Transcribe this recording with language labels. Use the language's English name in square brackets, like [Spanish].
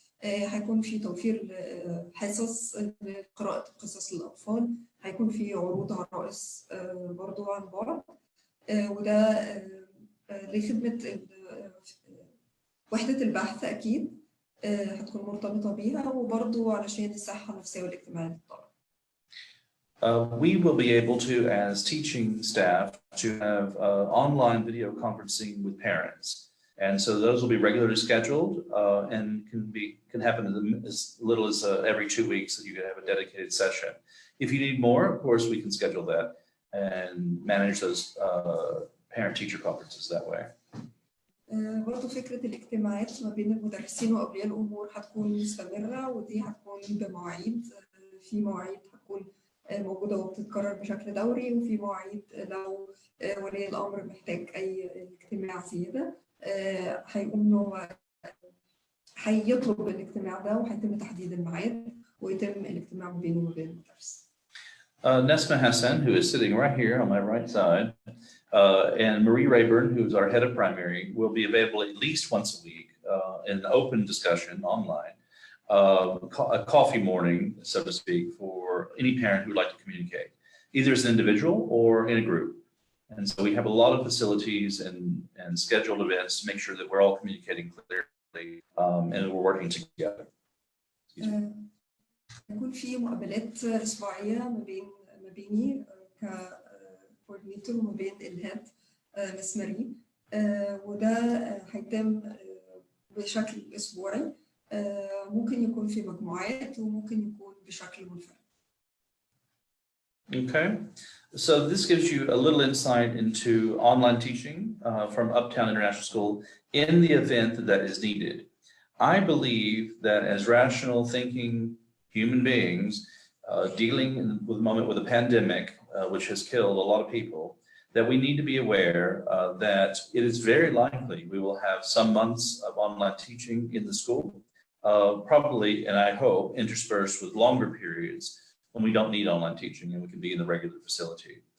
[Arabic] هيكون في توفير حصص لقراءة قصص للأطفال، هيكون في عروض عرائس برضه عن بعد، وده لخدمة وحدة البحث أكيد هتكون مرتبطة بيها، وبرضه علشان الصحة النفسية والاجتماعية للطالب. [English] We will be able to, as teaching staff, to have online video conferencing with parents. And so those will be regularly scheduled and can happen as little as every 2 weeks that you can have a dedicated session. If you need more, of course, we can schedule that and manage those parent-teacher conferences that way. [Arabic] برضه فكرة الاجتماعات ما بين المدرسين وأولياء الأمور هتكون مستمرة، ودي هتكون بمواعيد، في مواعيد هتكون موجودة وبتتكرر بشكل دوري، وفي مواعيد لو ولي الأمر محتاج أي اجتماع زيادة هيقوم إن هو هيطلب الاجتماع ده وهيتم تحديد الميعاد ويتم الاجتماع بينه وبين المدرس. [English] Nesma Hassan, who is sitting right here on my right side, and Marie Rayburn, who's our head of primary, will be available at least once a week in an open discussion online, a coffee morning, so to speak, for any parent who would like to communicate, either as an individual or in a group. And so we have a lot of facilities and scheduled events to make sure that we're all communicating clearly and we're working together. [Arabic] يكون في مقابلات أسبوعية ما بيني ككوردينيتور وما بين الهيد مس ماري، وده هيتم بشكل أسبوعي، ممكن يكون في مجموعات وممكن يكون بشكل منفرد. [English] Okay, so this gives you a little insight into online teaching from Uptown International School in the event that is needed. I believe that as rational thinking human beings dealing with a moment with a pandemic, which has killed a lot of people, that we need to be aware that it is very likely we will have some months of online teaching in the school, probably, and I hope, interspersed with longer periods when we don't need online teaching and we can be in the regular facility.